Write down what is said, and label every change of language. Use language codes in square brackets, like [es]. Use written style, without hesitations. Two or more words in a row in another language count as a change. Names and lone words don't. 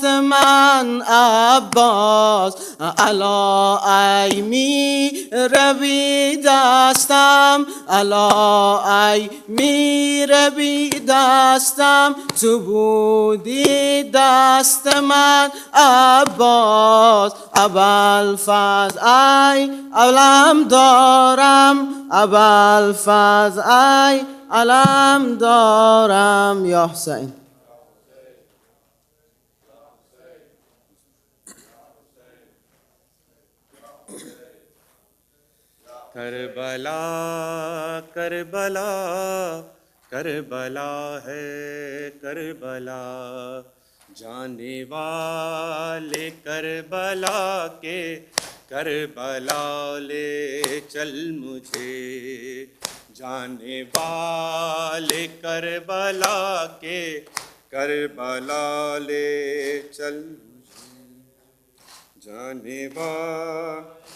[fa] من عباس الا ای می روی دستم الا ای می روی دستم تو بودی دست من عباس ابوالفضل ای علم دارم ابوالفضل ای علم دارم [ar] یا حسین [ur] کربلا کربلا کربلا ہے کربلا جانے والے کربلا کے کربلا لے چل مجھے جانے والے کربلا کے کربلا لے چل مجھے جانے والے